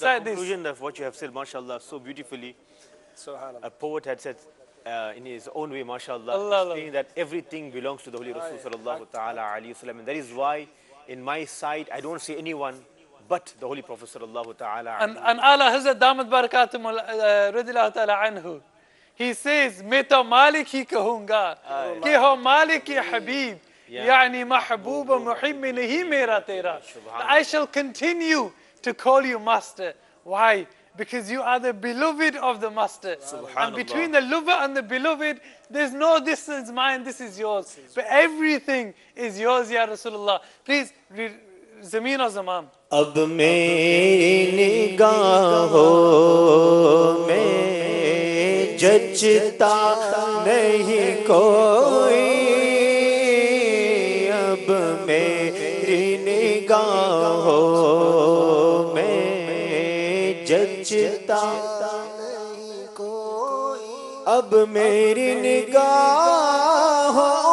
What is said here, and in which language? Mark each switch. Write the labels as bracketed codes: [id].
[en] The conclusion of what you have said, mashallah, so beautifully. A poet had said in his own way, mashallah, saying that everything belongs to the Holy Rasul sallallahu ta'ala alayhi wasallam. And that is why in my side I don't see anyone but the Holy Prophet sallallahu ta'ala. And Allah Hazrat Damat Barakatum radiyallahu ta'ala anhu, he says, [ur] میں تو مالک ہی کہوں گا کہ ہو مالک یا حبیب یعنی محبوب و محب نہیں میرا تیرا. [en] I shall continue to call you master. Why? Because you are the beloved of the master. And between the lover and the beloved, there's no distance, mine, this is yours. But everything is yours, Ya Rasulullah. Please, Zameen o Zaman. [ur] اب میری نگاہوں میں جچتا نہیں کوئی, اب میری نگاہوں میں جچتا نہیں کوئی, اب میری نگاہوں